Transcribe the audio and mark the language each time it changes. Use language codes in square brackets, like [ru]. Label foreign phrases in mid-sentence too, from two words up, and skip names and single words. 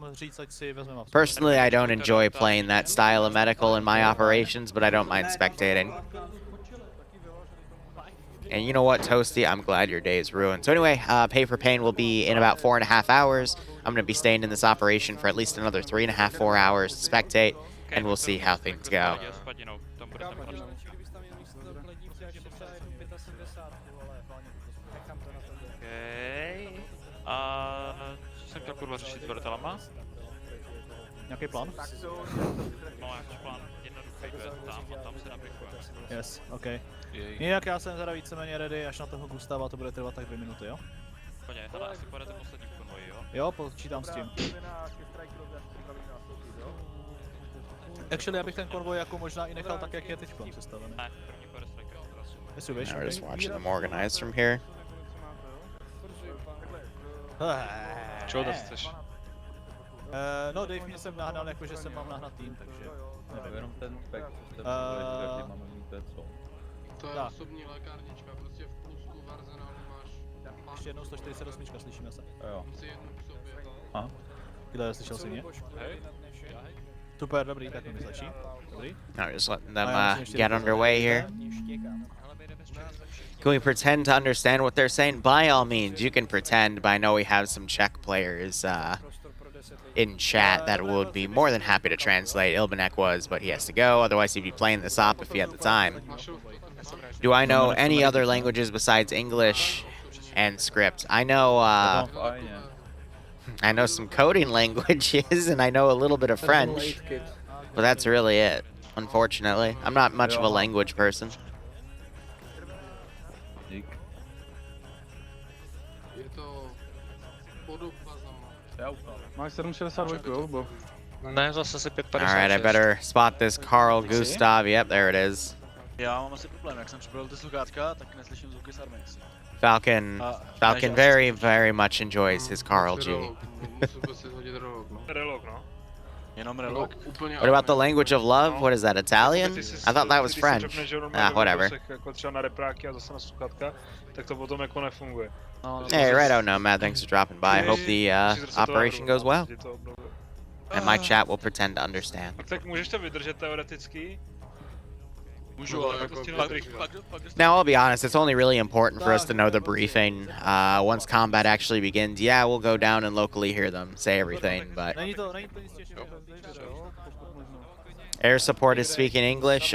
[en] Personally, I don't enjoy playing that style of medical in my operations, but I don't mind spectating. And you know what, Toasty? I'm glad your day is ruined. So anyway, Pay for Pain will be in about 4.5 hours. I'm going to be staying in this operation for at least another 3.5, 4 hours to spectate, and we'll see how things go. [cs] Co jsem chtěl kurva řešit s vrtelama? Nějaký plán? No, jaký plán? Jednoduchý, to je tam a tam se nabrikujeme. [en] Yes, OK. [cs] Jinak já jsem teda víceméně ready, až na toho Gustava to bude trvat tak 2 minuty, jo? Počkej, hele, asi pojedete poslední v konvoji, jo? Jo, počítám s tím. Actually, já bych ten konvoj jako možná i nechal tak, jak je teď sestavený. Ne, první pojede striker. Jestli víš, [en] I'm just watching them organize from here. [cs] Čeho to chceš? No, Dave mě jsem nahnal, jakože jsem mám nahnat tým, takže nevím. Jenom ten spek, máme mít co? To je osobní lékárnička, prostě v plusku v arzenálu máš... Ještě jednou 148, slyšíme se. Jo. Musí jednu k sobě. Aha. Kde, slyšel jsi mě? Super, dobrý, tak mi stačí. Dobrý. [en] No, just letting them get underway here. Can we pretend to understand what they're saying? By all means, you can pretend, but I know we have some Czech players in chat that would be more than happy to translate. Ilbanek was, but he has to go, otherwise he'd be playing this op if he had the time. Do I know any other languages besides English and script? I know some coding languages, and I know a little bit of French, but that's really it, unfortunately. I'm not much of a language person. [cs] Máš 762, bo. Ne, zase si 5,56. [en] Alright, I better spot this Carl Gustav. Yep, there it is. [cs] Já mám asi problém, jak jsem připravil ty sluchátka, tak neslyším zvuky z army. [en] Falcon very much enjoys his Carl G. [cs] Relog, no. Jenom relog. [en] What about the language of love? What is that, Italian? I thought that was French. Ah, whatever. [cs] Jako třeba na repráky a zase na sluchátka, tak to potom jako nefunguje. [en] Hey, righto, Nomad, thanks for dropping by. I hope the operation goes well. And my chat will pretend to understand. [cs] Tak můžeš to vydržet teoreticky? [en] Now, I'll be honest, it's only really important for us to know the briefing. Once combat actually begins, yeah, we'll go down and locally hear them say everything, but... Air support is speaking English?